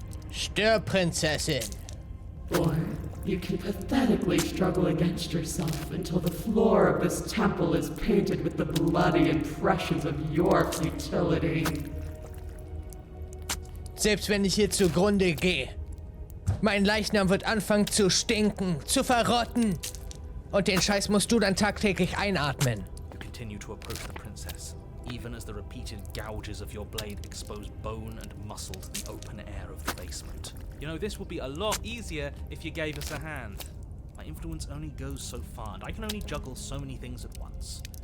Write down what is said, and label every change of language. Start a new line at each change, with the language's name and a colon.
German: Stirb, Prinzessin.
English: Or you can pathetically struggle against yourself until the floor of this temple is painted with the bloody impressions of your futility.
German: Selbst wenn ich hier zugrunde gehe, mein Leichnam wird anfangen zu stinken, zu verrotten. Und den Scheiß musst du dann tagtäglich einatmen.
English: You continue to approach the princess, even as the repeated gouges of your blade expose bone and muscle to the open air of the basement. You know, this would be a lot easier if you gave us a hand. My influence only goes so far, and I can only juggle so many things at once.